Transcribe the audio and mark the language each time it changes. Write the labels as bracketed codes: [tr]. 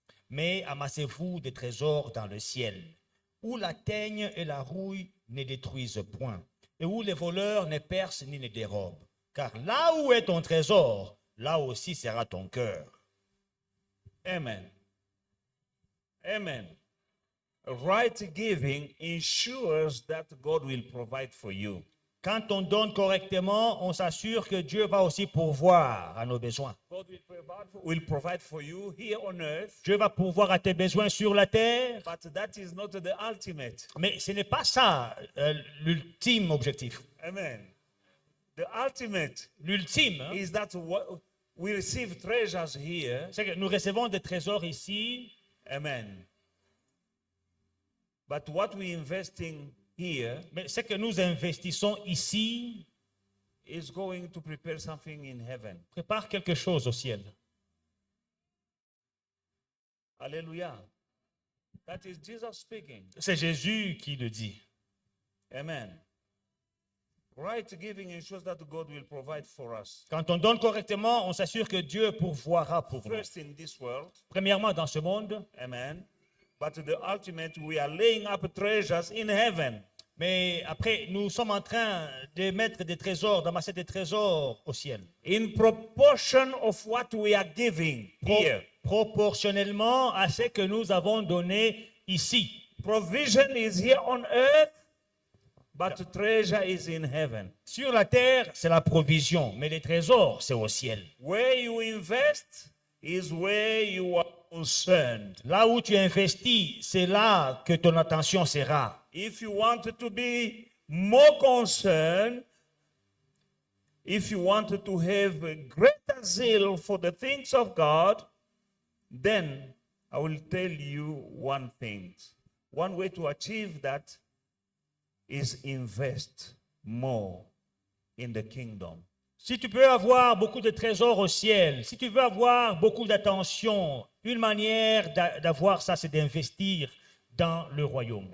[fr] Mais amassez-vous des trésors dans le ciel, où la teigne et la rouille ne détruisent point, et où les voleurs ne percent ni ne dérobent. Car là où est ton trésor, là aussi sera ton cœur. Amen. Amen. [en] Right giving ensures that God will provide for you. [fr] Quand on donne correctement, on s'assure que Dieu va aussi pourvoir à nos besoins. [en] God will provide for you here on earth, [fr] Dieu va pourvoir à tes besoins sur la terre, [en] but that is not the ultimate. [fr] mais ce n'est pas ça l'ultime objectif. [en] Amen. The ultimate [fr] L'ultime, hein, [en] is that we receive treasures here. [fr] c'est que nous recevons des trésors ici, [en] Amen. But what we investing here [fr] mais ce que nous investissons ici [en] is going to prepare something in heaven. [fr] prépare quelque chose au ciel. [en] Hallelujah. That is Jesus speaking. [fr] C'est Jésus qui le dit. Amen. [en] Right giving ensures that God will provide for us. [fr] Quand on donne correctement, on s'assure que Dieu pourvoira pour nous. [en] First in this world, [fr] Premièrement, dans ce monde, [en] amen. But the ultimate, we are laying up treasures in heaven. [fr] mais après, nous sommes en train de mettre des trésors, d'amasser des trésors au ciel. [en] In proportion of what we are giving here. [fr] Proportionnellement à ce que nous avons donné ici. [en] Provision is here on earth, but treasure is in heaven. [fr] Sur la terre, c'est la provision, mais les trésors, c'est au ciel. [en] Where you invest is where you are concerned. [fr] Là où tu investis, c'est là que ton attention sera. [en] If you want to be more concerned, if you want to have a greater zeal for the things of God, then I will tell you one thing. One way to achieve that is invest more in the kingdom. [fr] Si tu peux avoir beaucoup de trésors au ciel, si tu veux avoir beaucoup d'attention, une manière d'avoir ça, c'est d'investir dans le royaume.